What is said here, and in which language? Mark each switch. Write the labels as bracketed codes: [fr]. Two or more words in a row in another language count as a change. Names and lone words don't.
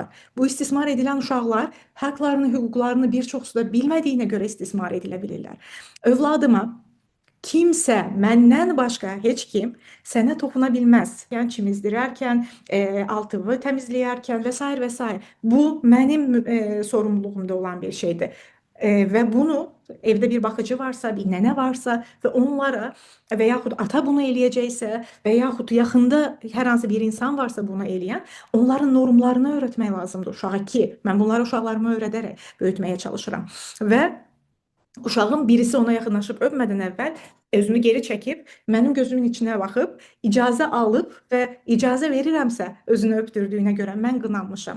[az] Bu istismar edilən uşaqlar haqlarını, hüquqlarını bir çoxsu da bilmədiyinə görə istismar edilə bilirlər. Övladıma kimsə, məndən başqa heç kim sənə toxuna bilməz. Yəni çimizdirərkən, altını təmizləyərkən və s. Bu mənim sorumluluğumda olan bir şeydir. [tr] Ve bunu evde bir bakıcı varsa, bir nene varsa [az] ve onlara veyahut ata bunu eləyəcəksə veyahut yaxında hər hansı bir insan varsa bunu eləyən, onların normlarını öğretmək lazımdır uşağa ki, mən bunları uşaqlarıma öyrədərək böyütməyə çalışıram. Və uşağın birisi ona yaxınlaşıb öpmədən əvvəl özünü geri çəkib, mənim gözümün içinə baxıb, icazə alıb və icazə verirəmsə özünü öpdürdüyünə görə mən qınanmışam.